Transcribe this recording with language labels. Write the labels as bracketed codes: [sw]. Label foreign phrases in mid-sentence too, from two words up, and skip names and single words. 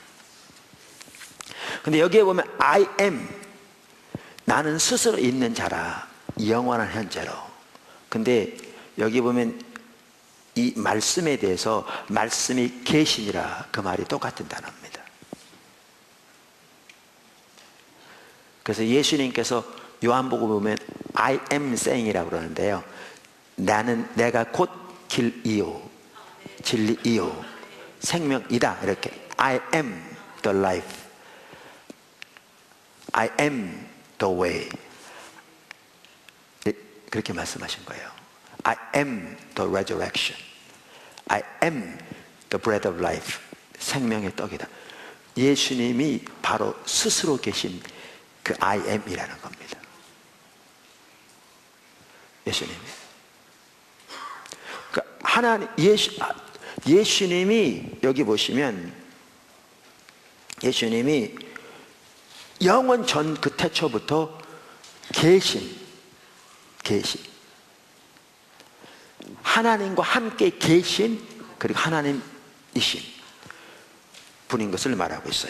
[ko] 근데 여기에 보면 [en] I am, [ko] 나는 스스로 있는 자라, 영원한 현재로. 근데 여기 보면 이 말씀에 대해서 말씀이 계시니라, 그 말이 똑같은 단어입니다. 그래서 예수님께서 요한복음 보면 [en] I am saying [ko] 이라고 그러는데요, 내가 곧 길이요 진리이요 생명이다, 이렇게 [en] I am the life, I am the way, [ko] 그렇게 말씀하신 거예요. [en] I am the resurrection, I am the bread of life, [ko] 생명의 떡이다. 예수님이 바로 스스로 계신 그 [en] I am [ko] 이라는 겁니다. 예수님이. 그러니까 하나님, 예수님이 여기 보시면 예수님이 영원 전 그 태초부터 계신 하나님과 함께 계신, 그리고 하나님이신 분인 것을 말하고 있어요.